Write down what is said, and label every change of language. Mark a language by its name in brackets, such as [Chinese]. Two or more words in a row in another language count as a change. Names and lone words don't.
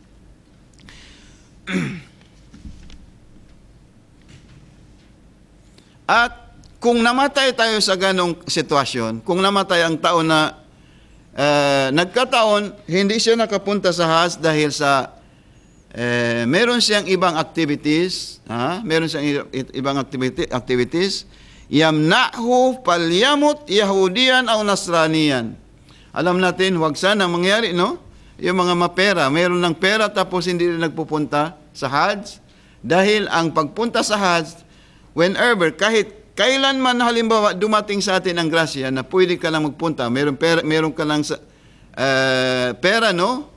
[Filipino] At kung namatay tayo sa ganong sitwasyon, kung namatay ang tao na nagkataon, hindi siya nakapunta sa Hajj dahil sa meron siyang ibang activities, meron siyang ibang activities, [Arabic] يمنعه فليمت يهوديا أو نصرانيا. [Filipino] Alam natin, huwag sana mangyari, no? Yung mga mapera, meron ng pera tapos hindi rin nagpupunta sa Hajj. Dahil ang pagpunta sa Hajj, whenever, kahit kailan man halimbawa dumating sa atin ang grasya na pwede ka lang magpunta, meron ka lang pera, no?